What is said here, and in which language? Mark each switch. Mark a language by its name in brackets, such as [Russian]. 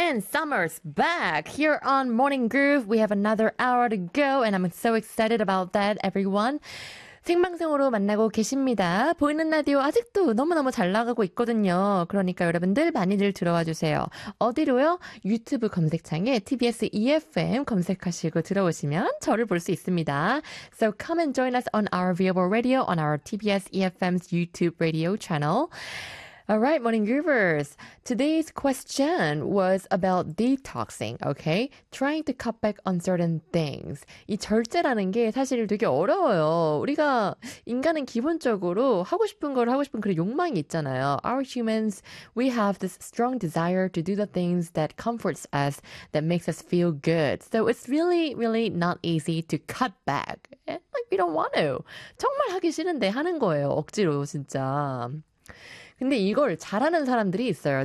[English] Summer's back here on Morning Groove. We have another hour to go and I'm so excited about that, everyone. [Korean] 생방송으로 만나고 계십니다. 보이는 라디오 아직도 너무너무 잘 나가고 있거든요. 그러니까 여러분들 많이들 들어와 주세요. 어디로요? 유튜브 검색창에 TBS EFM 검색하시고 들어오시면 저를 볼 수 있습니다. [English] So come and join us on our viewable radio on our TBS EFM's YouTube radio channel. Alright, Morning Groovers. Today's question was about detoxing, okay? Trying to cut back on certain things. [Korean] 이 절제라는 게 사실 되게 어려워요. 우리가 인간은 기본적으로 하고 싶은 걸 하고 싶은 그런 욕망이 있잖아요. [English] Our humans, we have this strong desire to do the things that comforts us, that makes us feel good. So it's really, really not easy to cut back. Like, we don't want to. [Korean] 정말 하기 싫은데 하는 거예요. 억지로, 진짜. 근데 이걸 잘하는 사람들이 있어요.